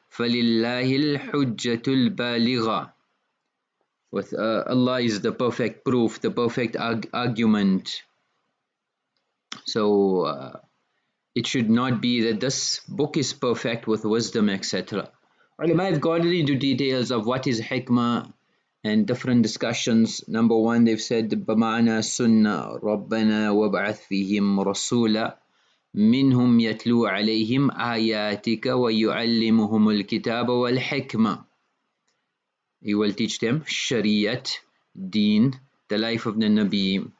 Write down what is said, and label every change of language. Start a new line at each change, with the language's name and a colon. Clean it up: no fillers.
Arabic: فَلِلَّهِ الْحُجَّةُ الْبَالِغَةُ.
English: With Allah is the perfect proof, the perfect argument. So it should not be that this book is perfect with wisdom, etc. Ulama have gone into details of what is hikmah and different discussions. Number one, they've said
Arabic: بمعنى سنة ربنا وابعث فيهم رسولا منهم يتلو عليهم آياتك ويعلمهم الكتاب والحكمة.
English: He will teach them Shariat, Deen, the life of the Nabi.